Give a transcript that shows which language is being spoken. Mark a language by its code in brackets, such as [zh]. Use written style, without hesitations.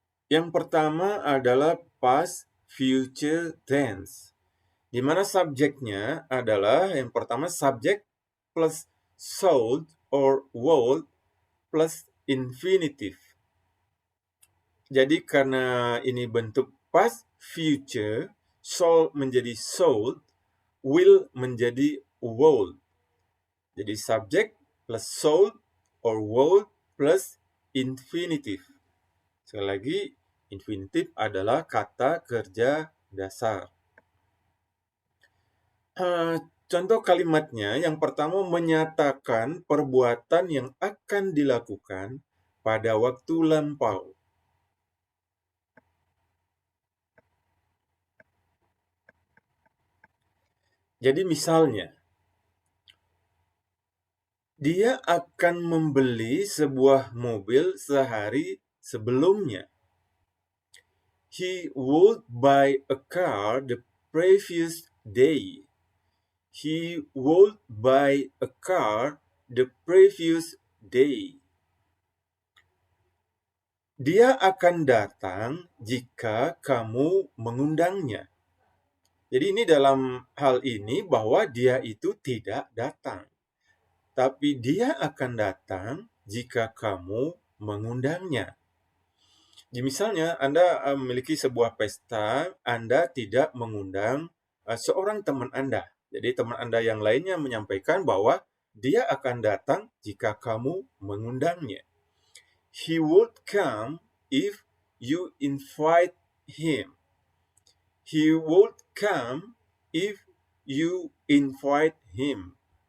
[id] Yang pertama adalah past future tense, di mana subjeknya adalah yang pertama subjek plus should or would plus infinitive. Jadi karena ini bentuk past future, shall menjadi should, will menjadi would. Jadi subjek plus should or would plus infinitive. Sekali lagi, infinitive adalah kata kerja dasar. Contoh kalimatnya, yang pertama menyatakan perbuatan yang akan dilakukan pada waktu lampau. Jadi misalnya, dia akan membeli sebuah mobil sehari sebelumnya. [en] He would buy a car the previous day. He would buy a car the previous day. [id] Dia akan datang jika kamu mengundangnya. Jadi ini dalam hal ini bahwa dia itu tidak datang. Tapi dia akan datang jika kamu mengundangnya. Jadi misalnya Anda memiliki sebuah pesta, Anda tidak mengundang seorang teman Anda. Jadi teman Anda yang lainnya menyampaikan bahwa dia akan datang jika kamu mengundangnya. [en] He would come if you invite him. He would come if you invite him.